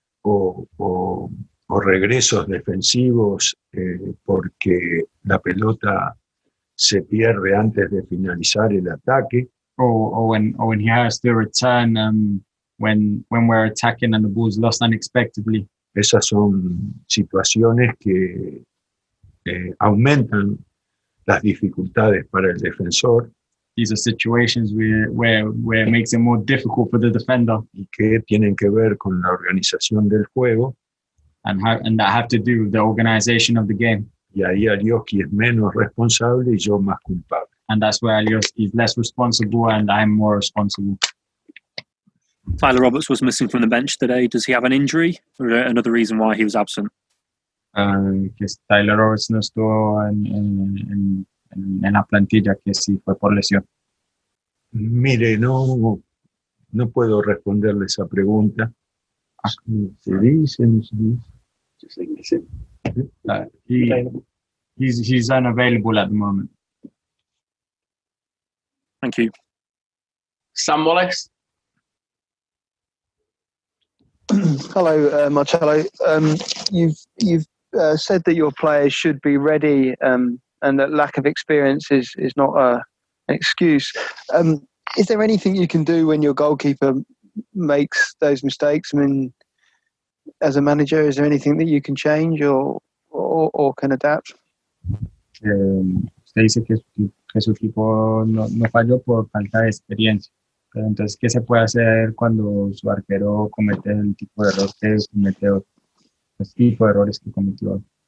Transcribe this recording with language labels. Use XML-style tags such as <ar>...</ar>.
<es>O regresos defensivos porque la pelota se pierde antes de finalizar el ataque.</es> <en>Or when he has to return when we're attacking and the ball's lost unexpectedly.</en> <es>Esas son situaciones que aumentan las dificultades para el defensor.</es> <en>These are situations where it makes it more difficult for the defender.</en> <es>Y que tienen que ver con la organización del juego.</es> <en>And that have to do with the organization of the game.</en> <es>Y ahí Alioski es menos responsable y yo más culpable.</es> <en>And that's where Alioski is less responsible and I'm more responsible. Tyler Roberts was missing from the bench today. Does he have an injury or another reason why he was absent?</en> <es>Que Tyler Roberts no estuvo en la plantilla, que sí fue por lesión. Mire, no puedo responderle esa pregunta. ¿Se dice? ¿No se dice?</es> <en>Just thinking it's him. He's unavailable at the moment. Thank you. Sam Wallace. Hello, Marcelo. You've said that your players should be ready, and that lack of experience is not an excuse. Is there anything you can do when your goalkeeper makes those mistakes? I mean, as a manager, is there anything that you can change or can adapt?</en> <es>Usted dice que su equipo no falló por falta de experiencia. Pero entonces, ¿qué se puede hacer cuando su arquero comete el tipo de error que cometió, el tipo de errores que cometió?</es>